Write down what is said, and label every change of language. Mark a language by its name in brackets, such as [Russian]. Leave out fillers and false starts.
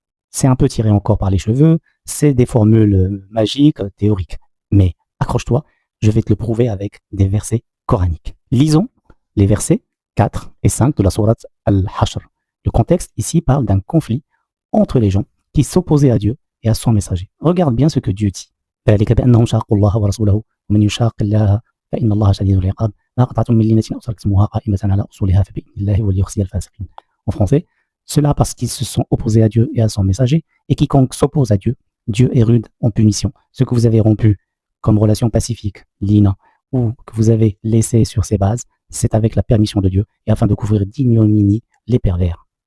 [French] C'est un peu tiré encore par les cheveux, c'est des formules magiques, théoriques. Mais accroche-toi, je vais te le prouver avec des versets coraniques. Lisons les versets 4 et 5 de la sourate Al-Hashr. Le contexte ici parle d'un conflit entre les gens qui s'opposaient à Dieu et à son messager. Regarde bien ce que Dieu dit. [Arabic] ذلك بأنهم شاقوا الله ورسوله ومن يشاق الله فإن الله شديد العقاب ما قطعتم من لينة أو تركتموها قائمة على أصولها فبإذن الله وليخزي الفاسقين. [French] En français, cela parce qu'ils se sont opposés à Dieu et à son messager, et quiconque s'oppose à Dieu, Dieu est rude en punition. Ce que vous avez rompu comme relation pacifique, lina, ou que vous avez laissé sur ses bases, c'est avec la permission de Dieu et afin de couvrir d'ignominie les pervers.